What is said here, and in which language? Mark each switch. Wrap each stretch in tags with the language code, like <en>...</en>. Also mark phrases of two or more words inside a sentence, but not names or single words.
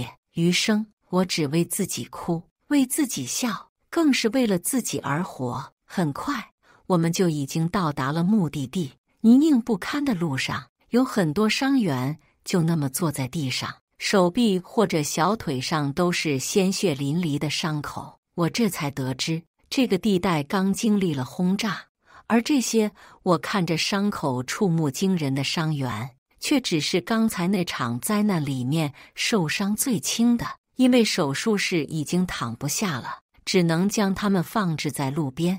<zh>餘生，我只為自己哭，為自己笑，更是為了自己而活。很快，我們就已經到達了目的地。泥濘不堪的路上，有很多傷員就那麼坐在地上，手臂或者小腿上都是鮮血淋漓的傷口。我這才得知，這個地帶剛經歷了轟炸，而這些我看着傷口觸目驚人的傷員，卻只是剛才那場災難裡面受傷最輕的。因為手術室已經躺不下了，只能將他們放置在路邊。</zh>